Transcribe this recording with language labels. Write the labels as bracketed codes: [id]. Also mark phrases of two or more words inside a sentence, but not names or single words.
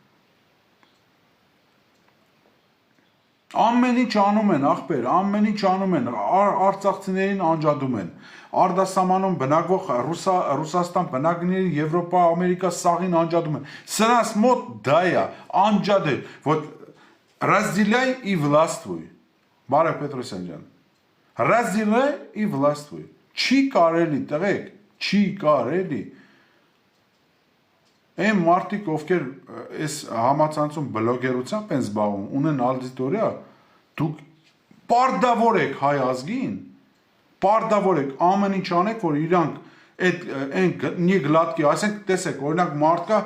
[hy] Ամեն ինչ անում են, ախպեր, ամեն ինչ անում են, արցախցիներին անջատում են։ Արդասամանում բնակվող Ռուսաստան բնակիչների Եվրոպա, Ամերիկա սաղին անջատում են։ Սրանց մոտ դա է, անջատել, [ru] вот разделяй и властвуй։ [hy] Բարև Պետրոսյան ջան։ [ru] Разделяй и властвуй։ [hy] Չի կարելի, տղեկ, չի կարելի։ Այն մարդիկ, ովքեր այս համացանցում բլոգերությամբ են զբաղվում, ունեն ալդիտորիա, դուք պարտավոր եք հայ ազգին, պարտավոր եք ամեն ինչ անեք, որ իրանք այդ նի գլատկի, ասենք տեսեք, օրինակ մարդկա